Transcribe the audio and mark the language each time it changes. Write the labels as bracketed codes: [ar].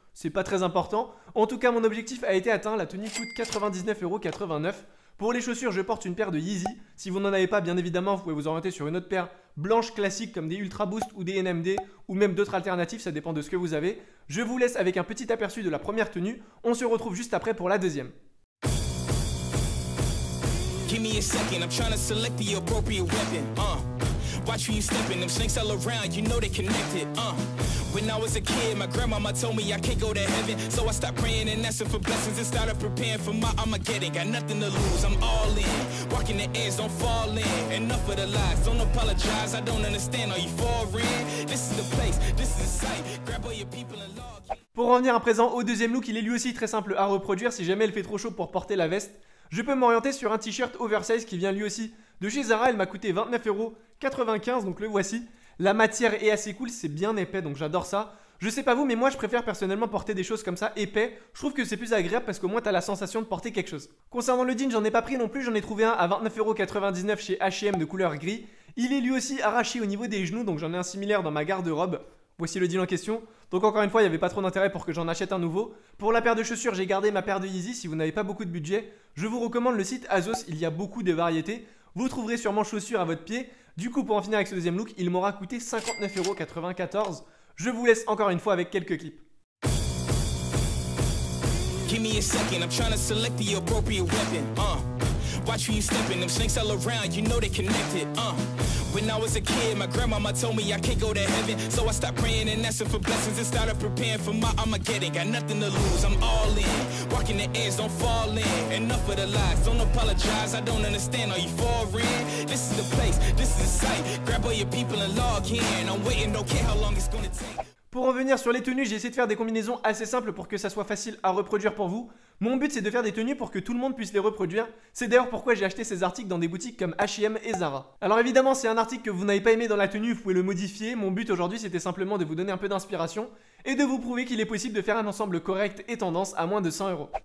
[fr] C'est pas très important. En tout cas, mon objectif a été atteint. La tenue coûte 99,89 €. Pour les chaussures, je porte une paire de Yeezy. Si vous n'en avez pas, bien évidemment, vous pouvez vous orienter sur une autre paire blanche classique comme des Ultra Boost ou des NMD ou même d'autres alternatives, ça dépend de ce que vous avez. Je vous laisse avec un petit aperçu de la première tenue. On se retrouve juste après pour la deuxième. [en] Give me a second, I'm trying to select the appropriate weapon. Watch who you stepping, them snakes all around, you know they connected. When I was a kid, my grandmama told me I can't go to heaven, so I stopped praying and asking for blessings and started preparing for my Armageddon. Got nothing to lose, I'm all in. Walking the edge, don't fall in. Enough of the lies, don't apologize. I don't understand, are you foreign? This is the place, this is the site. Grab all your people and log. [fr] Pour revenir à présent au deuxième look, il est lui aussi très simple à reproduire si jamais il fait trop chaud pour porter la veste. Je peux m'orienter sur un t-shirt oversize qui vient lui aussi de chez Zara. Il m'a coûté 29,95 €, donc le voici. La matière est assez cool, c'est bien épais, donc j'adore ça. Je sais pas vous, mais moi je préfère personnellement porter des choses comme ça, épais. Je trouve que c'est plus agréable parce qu'au moins t'as la sensation de porter quelque chose. Concernant le jean, j'en ai pas pris non plus, j'en ai trouvé un à 29,99 € chez H&M de couleur gris. Il est lui aussi arraché au niveau des genoux, donc j'en ai un similaire dans ma garde-robe. Voici le jean en question. Donc encore une fois, il n'y avait pas trop d'intérêt pour que j'en achète un nouveau. Pour la paire de chaussures, j'ai gardé ma paire de Yeezy. Si vous n'avez pas beaucoup de budget, je vous recommande le site ASOS. Il y a beaucoup de variétés. Vous trouverez sûrement chaussures à votre pied. Du coup, pour en finir avec ce deuxième look, il m'aura coûté 59,94 €. Je vous laisse encore une fois avec quelques clips. [en] Give me a second, I'm trying to select the appropriate weapon. Watch who you stepping, them snakes all around, you know they connected. When I was a kid, my grandmama told me I can't go to heaven, so I stopped praying and asking for blessings and started preparing for my Armageddon. Got nothing to lose, I'm all in. Walking the edge, don't fall in. Enough of the lies, don't apologize. I don't understand, are you foreign? This is the place, this is the site. Grab all your people and log in. I'm waiting, don't care how long it's gonna take. [fr] Pour revenir sur les tenues, j'ai essayé de faire des combinaisons assez simples pour que ça soit facile à reproduire pour vous. Mon but c'est de faire des tenues pour que tout le monde puisse les reproduire. C'est d'ailleurs pourquoi j'ai acheté ces articles dans des boutiques comme H&M et Zara. Alors évidemment, c'est un article que vous n'avez pas aimé dans la tenue, vous pouvez le modifier. Mon but aujourd'hui c'était simplement de vous donner un peu d'inspiration et de vous prouver qu'il est possible de faire un ensemble correct et tendance à moins de 100 €.